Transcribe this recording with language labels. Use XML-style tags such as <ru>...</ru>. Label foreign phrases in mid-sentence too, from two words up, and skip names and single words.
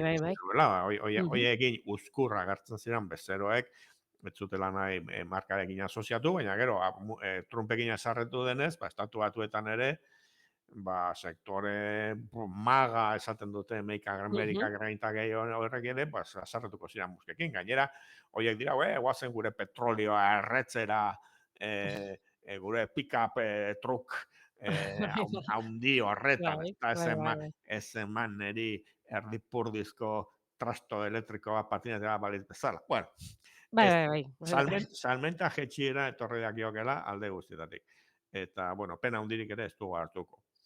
<eu>Hoi egin uzkurra gartzen ziren bezeroek, ez zutela nahi markarekin asoziatu, baina gero Trumpekin esarretu denez, Estatu Batuetan ere, sektore maga esaten dute</eu> <en>Make America Great Again</en> <eu>horrek ere, asarretuko ziren Muskekin. Gainera, horiek dira, guazen gure petrolioa erretzera, gure</eu> <en>pick-up truk</en> <eu>haundi horretan, ez eman niri erdipurdizko trasto elektrikoa patinetera baliz bezala. Bueno, salmenta jetxiera etorri dakiokela alde guztietatik. Eta, pena hundirik ere ez dugu hartuko.</eu>